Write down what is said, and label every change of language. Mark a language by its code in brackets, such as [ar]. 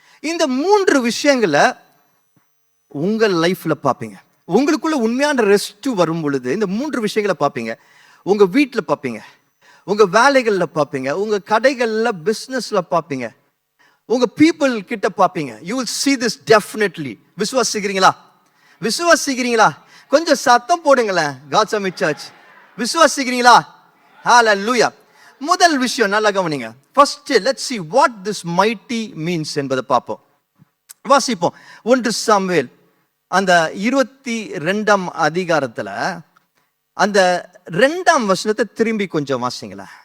[ta] இந்த 3 விஷயங்களை உங்க லைஃப்ல பார்ப்பீங்க. உங்களுக்குள்ள உண்மையான ரெஸ்ட் வரும் பொழுது இந்த 3 விஷயங்களை பார்ப்பீங்க. உங்க வீட்டுல பார்ப்பீங்க, உங்க வேலைகள்ல பார்ப்பீங்க, உங்க கடைகள்ல பிசினஸ்ல பார்ப்பீங்க, உங்க பீப்புள் கிட்ட பார்ப்பீங்க. [en] You will see this definitely. [ta] விசுவாசிக்கிறீங்களா? விசுவாசிக்கிறீங்களா? கொஞ்சம் சத்தம் போடுங்களேன். God's Summit Church, விசுவாசிக்கிறீங்களா? ஹalleluya. முதல் விஷயம் நல்லா கவனிங்க. [en] First, let's see what this mighty means [ta] என்பதை பார்ப்போம். வாசிப்போம். 1 சாமுவேல் அந்த 22ஆம் அதிகாரத்துல அந்த 2ஆம் வசனத்தை திரும்பி கொஞ்சம் வாசிங்களேன்.